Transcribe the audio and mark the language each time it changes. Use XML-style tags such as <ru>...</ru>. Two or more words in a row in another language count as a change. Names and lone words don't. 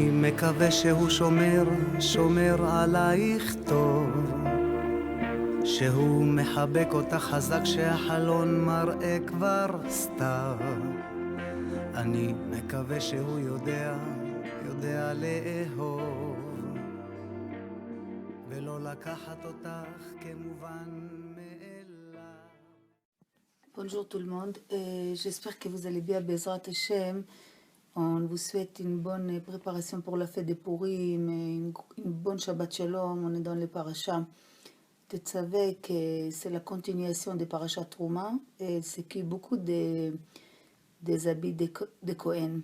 <he>מקווה שהוא שומר עלייך טוב, שהוא מחבק אותך חזק שהחלון מראה כבר סתיו. אני מקווה שהוא יודע לאהוב ולא לקחת אותך כמובן מאליו.</he> <fr>Bonjour tout le monde, j'espère que vous allez bien,</fr> <he>בעזרת השם.</he> <fr>On vous souhaite une bonne préparation pour la fête des Purim, une bonne</fr> <he>שבת שלום.</he> <fr>On est dans les parachas. Tu savais que c'est la continuation des parachas Trouma et c'est que beaucoup des habits de Cohen.</fr>